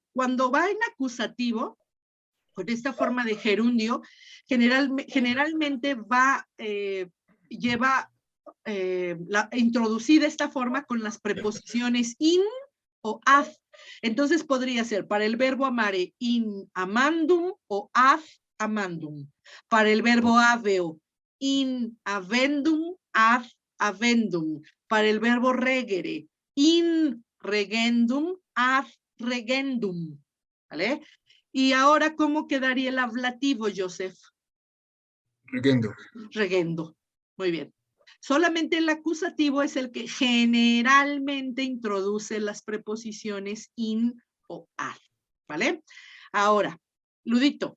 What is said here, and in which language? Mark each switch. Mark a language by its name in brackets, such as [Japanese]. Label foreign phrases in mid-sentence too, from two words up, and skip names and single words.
[Spanish] Cuando va en acusativo, con esta forma de gerundio, generalmente lleva introducida esta forma con las preposiciones in o ad. Entonces podría ser para el verbo amare [Latin] in amandum [Spanish] o [Latin] ad amandum. [Spanish] Para el verbo aveo [Latin] in avendum ad avendum. [Spanish] Para el verbo regere [Latin] in regendum ad regendum. [Spanish] ¿Vale? Y ahora, ¿cómo quedaría el ablativo, Joseph? Regendo. Regendo. Muy bien. Solamente el acusativo es el que generalmente introduce las preposiciones in o ad. ¿Vale? Ahora, Ludito.